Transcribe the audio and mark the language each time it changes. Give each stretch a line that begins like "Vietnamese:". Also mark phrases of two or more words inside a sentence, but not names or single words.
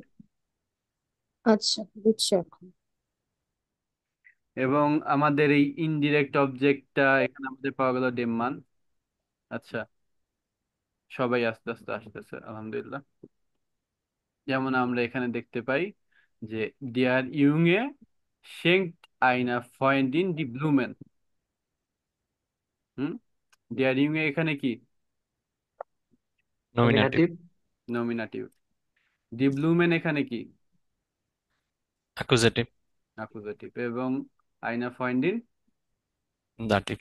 Bangla: আচ্ছা বুঝছি এখন। এবং আমাদের এই
English: indirect object
Bangla: এখানে আমাদের পাওয়া গেল ডেম্মান। আচ্ছা, সবাই আস্তে আস্তে আসতেছে আলহামদুলিল্লাহ। যেমন আমরা এখানে দেখতে পাই যে
German: Der Junge schenkt einer Freundin die Blumen।
Bangla: হুম।
German: Der Junge
Bangla: এখানে কি, নমিনেটিভ। হুম। জি। নমিনাটিভ।
German: die Blumen
Bangla: এখানে কি, অ্যাকুজেটিভ। অ্যাকুজাটিভ। এবং
German: einer Freundin
Bangla: দাটিভ।